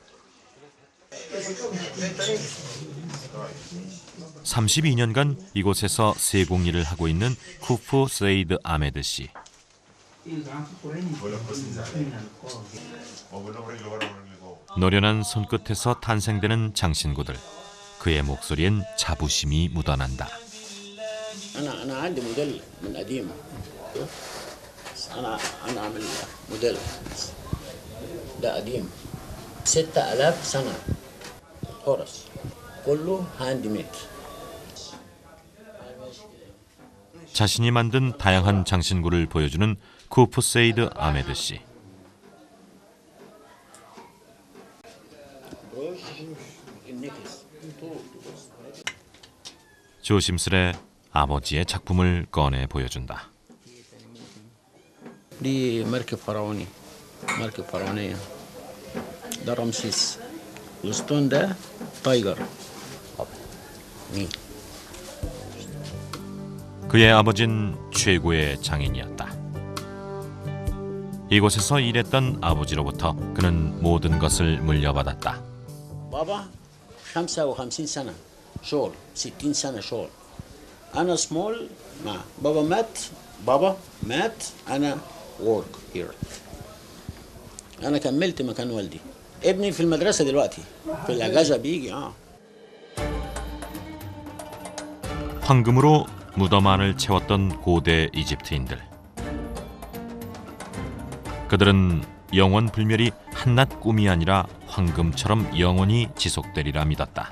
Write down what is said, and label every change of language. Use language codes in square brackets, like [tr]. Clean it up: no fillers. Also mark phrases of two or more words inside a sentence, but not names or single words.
[ko] 32년간 이곳에서 세공 일을 하고 있는 쿠프 세이드 아메드 씨. 노련한 손끝에서 탄생되는 장신구들. 그의 목소리엔 자부심이 묻어난다. [ar] أنا عندي موديل من قديم. أنا عامل موديل ده قديم 6000 سنة هورس كله [en] hand made. [ko] 자신이 만든 다양한 장신구를 보여주는 쿠프 세이드 아메드 씨. 조심스레 아버지의 작품을 꺼내 보여준다. [ar] دي مركب فرعوني، مركب فرعونية. ده رمسيس. الاسطون ده تايجر. مين؟ [ko] 그의 아버지는 최고의 장인이었다. 이곳에서 일했던 아버지로부터 그는 모든 것을 물려받았다. [ar] بابا 55 سنة شغل، 60 سنة شغل. أنا سمول مع بابا مات أنا [en] work here. [ar] أنا كملت مكان والدي. ابني في المدرسة دلوقتي في الأجازة بيجي. [ko] 황금으로 무덤 안을 채웠던 고대 이집트인들. 그들은 영원 불멸이 한낱 꿈이 아니라 황금처럼 영원히 지속되리라 믿었다.